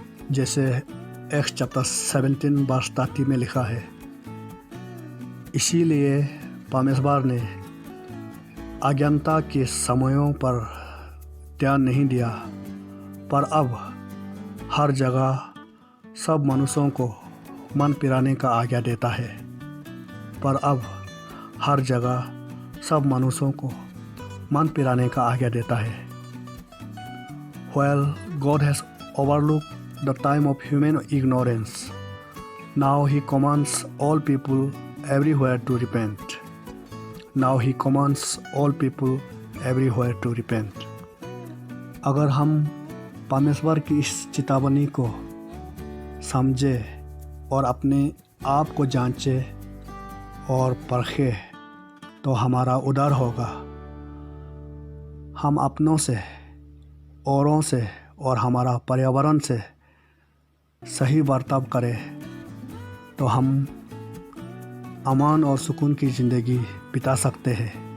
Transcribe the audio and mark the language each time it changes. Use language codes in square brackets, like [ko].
[hi] जैसे x chapter 17 verse 30 में लिखा है, इसीलिए परमेश्वर ने अज्ञानता के समयों पर ध्यान नहीं दिया, पर अब हर जगह सब मनुष्यों को मन फिराने का आज्ञा देता है। पर अब हर जगह सब मनुष्यों को मन फिराने का आज्ञा देता है। [en] While God has overlooked the time of human ignorance, now He commands all people everywhere to repent. Now He commands all people everywhere to repent. [hi] अगर हम परमेश्वर की इस चेतावनी को समझे और अपने आप को जांचे और परखे तो हमारा उद्धार होगा। हम अपनों से, औरों से और हमारा पर्यावरण से सही बर्ताव करें तो हम अमान और सुकून की ज़िंदगी बिता सकते हैं।